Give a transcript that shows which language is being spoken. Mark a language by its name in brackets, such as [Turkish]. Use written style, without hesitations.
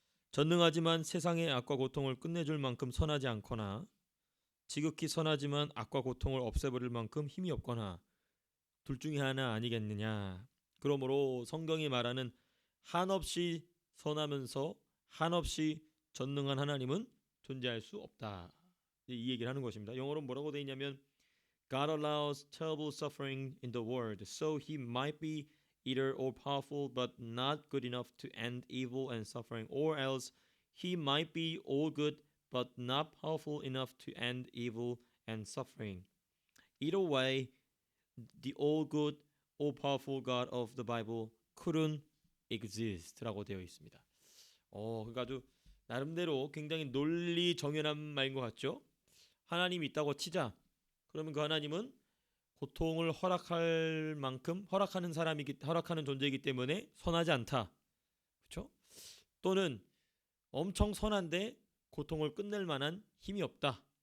[Korean] 전능하지만 세상의 악과 고통을 끝내줄 만큼 선하지 않거나 지극히 선하지만 악과 고통을 없애버릴 만큼 힘이 없거나 둘 중에 하나 아니겠느냐. 그러므로 성경이 말하는 한없이 선하면서 한없이 전능한 하나님은 존재할 수 없다. 이 얘기를 하는 것입니다. [English] 영어로 뭐라고 되어 있냐면 God allows terrible suffering in the world so he might be either all powerful but not good enough to end evil and suffering, or else he might be all good but not powerful enough to end evil and suffering. Either way, the all good, all powerful God of the Bible couldn't exist라고 되어 있습니다. [Korean] 그러니까 아주 나름대로 굉장히 논리 정연한 말인 것 같죠? 하나님이 있다고 치자. 그러면 그 하나님은 고통을 허락할 만큼 허락하는 존재이기 때문에 선하지 않다. 그렇죠? 또는 엄청 선한데 고통을 끝낼 만한 힘이 없다.